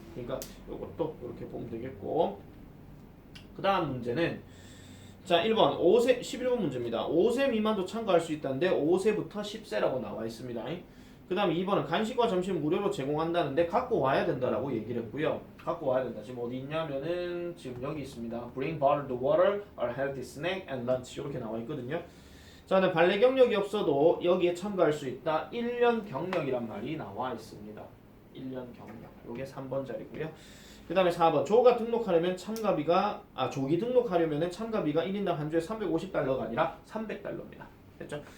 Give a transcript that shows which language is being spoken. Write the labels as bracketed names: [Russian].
[Korean] 그러니까 이것도 이렇게 보면 되겠고, 그 다음 문제는 자 1번 5세 11번 문제입니다. 5세 미만도 참가할 수 있다는데 5세부터 10세라고 나와 있습니다. 그 다음 2번은 간식과 점심 무료로 제공한다는데 갖고 와야 된다라고 얘기를 했고요. 갖고 와야 된다. 지금 어디 있냐면은 지금 여기 있습니다. [English] Bring bottled water, a healthy snack and lunch [Korean] 이렇게 나와 있거든요. 자, 발레 경력이 없어도 여기에 참가할 수 있다. 1년 경력이란 말이 나와 있습니다. 1년 경력. 요게 3번 자리고요. 그 다음에 4번 조가 등록하려면 조기 등록하려면 참가비가 1인당 한 주에 $350가 아니라 $300입니다. 됐죠?